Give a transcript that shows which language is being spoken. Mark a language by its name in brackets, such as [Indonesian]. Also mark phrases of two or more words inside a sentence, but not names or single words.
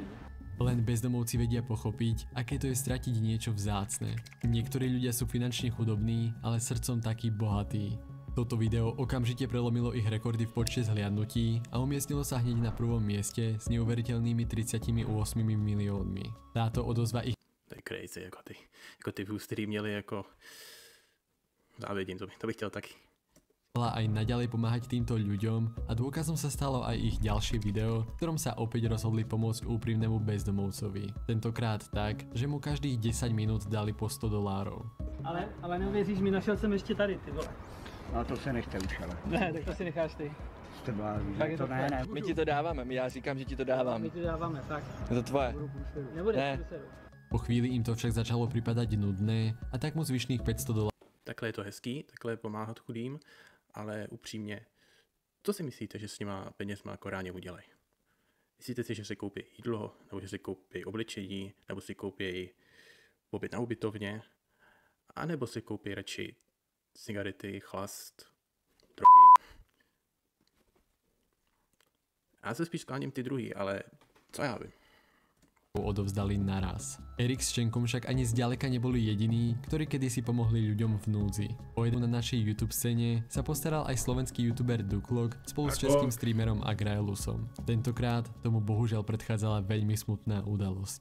[Slovak] Len bezdomovci vedia pochopiť, aké to je stratiť niečo vzácne. Niektorí ľudia sú finančne chudobní, ale srdcom takí bohatí. Toto video okamžite prelomilo ich rekordy v počte zhliadnutí a umiestnilo sa hneď na prvom mieste s neuveriteľnými 38 miliónmi. Táto odozva ich... [Czech] To je crazy, jako ty views, který měli jako... Závidím, to bych chtěl taky. [Slovak] Aj naďalej pomáhať týmto ľuďom a dôkazom sa stalo aj ich ďalšie video, v ktorom sa opäť rozhodli pomôcť úprimnému bezdomovcovi. Tentokrát tak, že mu každých 10 minút dali po $100. [Czech] Ale neuvěříš mi, našel jsem ještě tady, ty vole. No to se nechte už, ale. Ne, tak to si necháš ty. Jste blázni, Tak je to to ne, ne. My ti to dáváme, já říkám, že ti to dávám. My ti dáváme, tak. Je to tvoje. Nebude, Ne. [Slovak] Po chvíli im to však začalo pripadať nudné a tak mu zvyšných $500 [Czech] Takhle je to hezký, takhle je pomáhat chudým, ale upřímně, co si myslíte, že s těma penězma jako reálně udělají? Myslíte si, že si koupí jídlo, nebo že si koupí oblečení, nebo si koupí pobyt na ubytovně, anebo si koupí radši cigarety, chlast, drogy? Já se spíš skláním ty druhý, ale co já vím. [Slovak] odovzdali naraz. Erik s Čenkom však ani zďaleka neboli jediní, ktorí kedysi pomohli ľuďom v núdzi. O jednu na našej YouTube scéne sa postaral aj slovenský youtuber Duklok spolu s českým streamerom Agraelusom. Tentokrát tomu bohužiaľ predchádzala veľmi smutná udalosť.